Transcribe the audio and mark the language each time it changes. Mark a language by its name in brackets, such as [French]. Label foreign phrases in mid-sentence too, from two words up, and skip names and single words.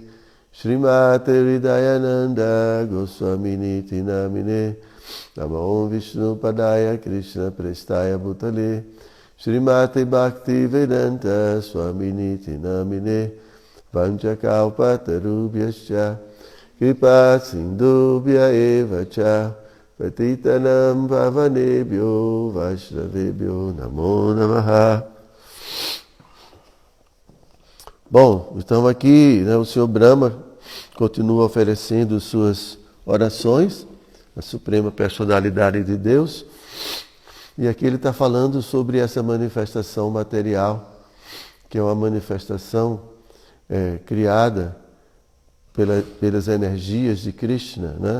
[Sanskrit] श्रीमते हृदयानन्द गोस्वामिनि तिनामिने नमो विष्णु पादाय कृष्ण प्रेष्ठाय भूतले श्रीमते भक्ति वेदान्त स्वामिनि तिनामिने वाञ्छाकल्पतरुभ्यश्च कृपा सिन्धुभ्य एव च पतितानां पावनेभ्यो वैष्णवेभ्यो नमो नमः. [Portuguese] Bom, estamos aqui, né, o Senhor Brahma continua oferecendo suas orações à Suprema Personalidade de Deus. E aqui ele está falando sobre essa manifestação material, que é uma manifestação criada pelas energias de Krishna, né?